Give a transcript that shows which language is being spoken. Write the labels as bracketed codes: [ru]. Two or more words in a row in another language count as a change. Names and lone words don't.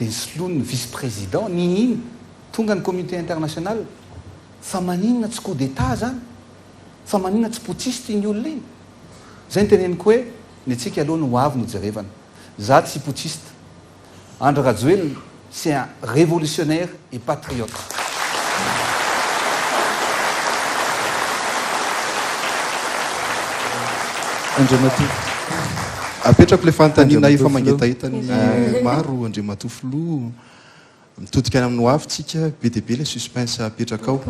[mg] nisoloany vice-président nininy tonga ny [fr] communauté internationale [mg] fa maninona tsy [fr] coup d'état [mg] zany fa maninona tsy putschiste iny olona iny zay ny teneniko hoe ny atsika aloha no avy no jerevana za tsy putschiste Andry Rajoelina [fr] c'est un révolutionnaire et patriote. [mg] Apetrako le fanontaniana efa mangetahitany maro Andriamatofilo mitodika amin'ny ho avytsika be dia be [fr] le suspense [mg] apetraka ao.